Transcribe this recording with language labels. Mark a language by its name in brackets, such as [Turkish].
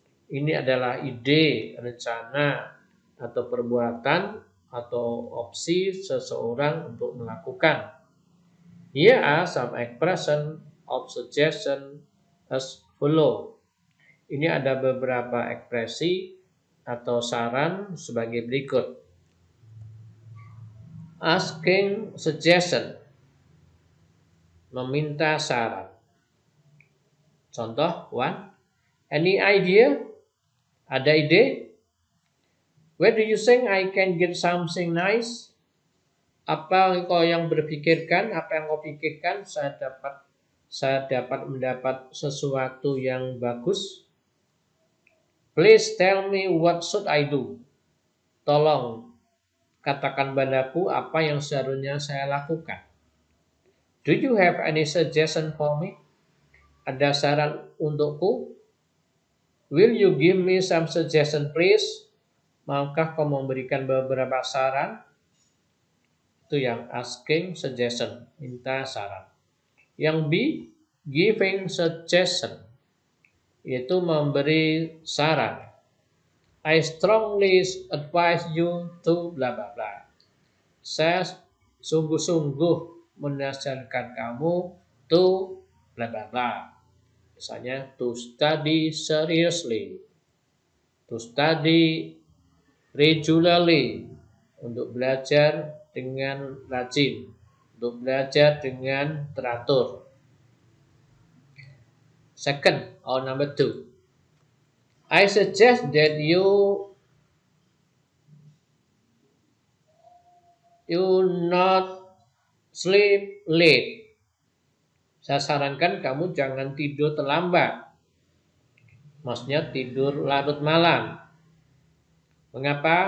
[Indonesian] Ini adalah ide, rencana, atau perbuatan, atau opsi seseorang untuk melakukan. [English] Here are some expressions of suggestion as follow. [Indonesian] Ini ada beberapa ekspresi atau saran sebagai berikut. [English] Asking suggestion, [Indonesian] meminta saran. Contoh, 1. [English] Any idea? [Indonesian] Ada ide? [English] Where do you think I can get something nice? [Indonesian] Apa kau yang berpikirkan? Apa yang kau pikirkan? Saya dapat mendapat sesuatu yang bagus. [English] Please tell me what should I do? [Indonesian] Tolong katakan padaku apa yang seharusnya saya lakukan. [English] Do you have any suggestion for me? [Indonesian] Ada saran untukku? [English] Will you give me some suggestion, please? [Indonesian] Maukah kau memberikan beberapa saran? Itu yang asking suggestion, minta saran. Yang B, giving suggestion, yaitu memberi saran. [English] I strongly advise you to bla bla bla. [Indonesian] Saya sungguh-sungguh menasihatkan kamu [English] to bla bla bla. [Indonesian] Misalnya [English] to study seriously, to study regularly, [Indonesian] untuk belajar dengan rajin, untuk belajar dengan teratur. [English] Second, or number 2, I suggest that you not sleep late. [Indonesian] Saya sarankan kamu jangan tidur terlambat. Maksudnya tidur larut malam. Mengapa?